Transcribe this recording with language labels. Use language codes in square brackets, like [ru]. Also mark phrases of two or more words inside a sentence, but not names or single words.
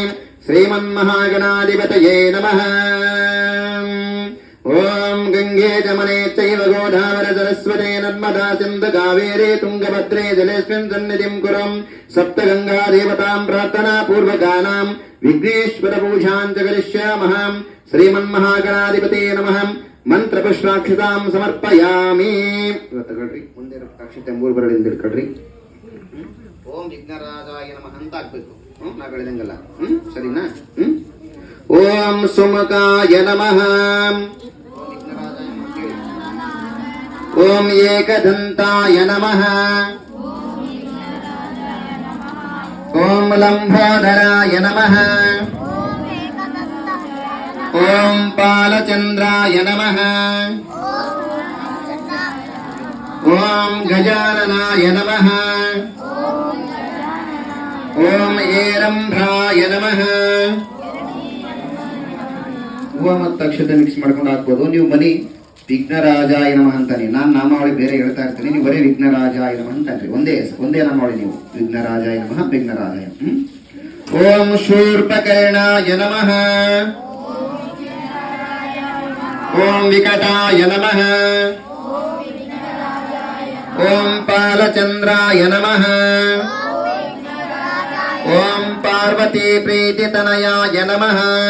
[sa] श्रीमन्महागणाधिपतये नमः। ओम गंगे जमने चैव गोदावरी सरस्वती नर्मदा सिंधु कावेरी तुंगभद्रे जलेस्मिन् सन्निधिं कुरु। सप्त गंगा देवतां प्रार्थना पूर्वकानां विघ्नेश्वर पूजां च करिष्यामः। श्रीमन्महागणाधिपते नमः। मंत्र पुष्पाक्षतां समर्पयामि। [kn] ತಗೊಳ್ರಿ ಮುಂದೆ ಅಕ್ಷತೆ ಮೂರು ಬರಲಿಂದ ಇಟ್ಕೊಳ್ರಿ. [sa] ಓಂ ವಿಘ್ನರಾಜಾಯ ನಮಃ [kn] ಅಂತ ಹಾಕ್ಬೇಕು. ನಾ ಹೇಳಿದಂಗಲ್ಲ. ಸರಿನಾ? [sa] ಓಂ ಸುಮುಖಾಯ ನಮಃ. ಓಂ ಏಕದಂತಾಯ ನಮಃ. ಓಂ ಲಂಬೋದರಾಯ ನಮಃ. ಓಂ ಬಾಲಚಂದ್ರಾಯ ನಮಃ. ಓಂ ಗಜಾನನಾಯ ನಮಃ. ಓಂ ಏರಂಭ್ರಾಯ ನಮಃ. [kn] ಹೂವ ಮತ್ತು ಅಕ್ಷತೆ ಮಿಕ್ಸ್ ಮಾಡ್ಕೊಂಡು ಹಾಕ್ಬೋದು. ನೀವು ಬನ್ನಿ [sa] ವಿಘ್ನರಾಜಾಯ ನಮಃ [kn] ಅಂತಾನೆ. ನಾನು ನಾಮಾವಳಿ ಬೇರೆ ಹೇಳ್ತಾ ಇರ್ತೀನಿ, ನೀವು ಬರೀ [sa] ವಿಘ್ನರಾಜಾಯ ನಮಃ [kn] ಅಂತಾನ್ರಿ. ಒಂದೇ ನಾಮಾವಳಿ ನೀವು [sa] ವಿಘ್ನರಾಜಾಯ ನಮಃ ವಿಘ್ನರಾಜಾಯ. ಓಂ ಶೂರ್ಪಕರ್ಣಾಯ ನಮಃ. ಓಂ ವಿಕಟಾಯ ನಮಃ. ಓಂ ಬಾಲಚಂದ್ರಾಯ ನಮಃ. ಓಂ ಪಾರ್ವತಿ ಪ್ರೀತಿತನಯಾಯ ನಮಃ.